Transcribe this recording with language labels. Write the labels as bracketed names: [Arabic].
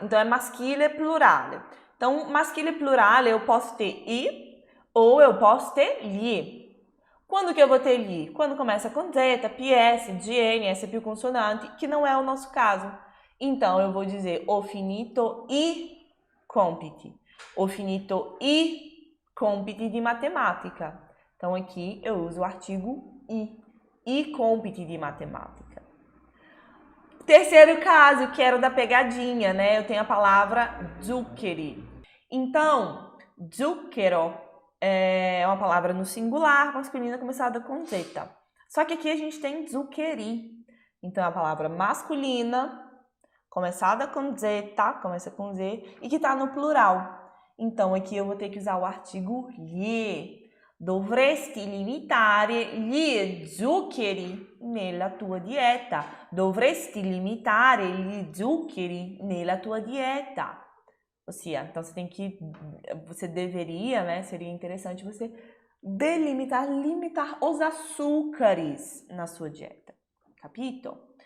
[Portuguese] Então, é maschile, plurale. Então, maschile, plurale, eu posso ter i ou eu posso ter gli. Quando que eu vou ter gli? Quando começa com z, ps, gn, s più consonante, que não é o nosso caso. Então, eu vou dizer [Italian] ho finito i compiti. Ho finito i compiti di matematica. [Portuguese] Então, aqui eu uso o artigo [Italian] i compiti di matematica. [Portuguese] Terceiro caso, que era o da pegadinha, né? Eu tenho a palavra zuccheri. Então, zucchero é uma palavra no singular, masculina, começada com zeta. Só que aqui a gente tem zuccheri. Então, é a palavra masculina, começada com zeta, começa com z, e que está no plural. Então, aqui eu vou ter que usar o artigo gli. [Italian] Dovresti limitare gli zuccheri nella tua dieta. Dovresti limitare gli zuccheri nella tua dieta. [Portuguese] Ou seja, então você deveria, né? Seria interessante você limitar os açúcares na sua dieta. [Italian] Capito?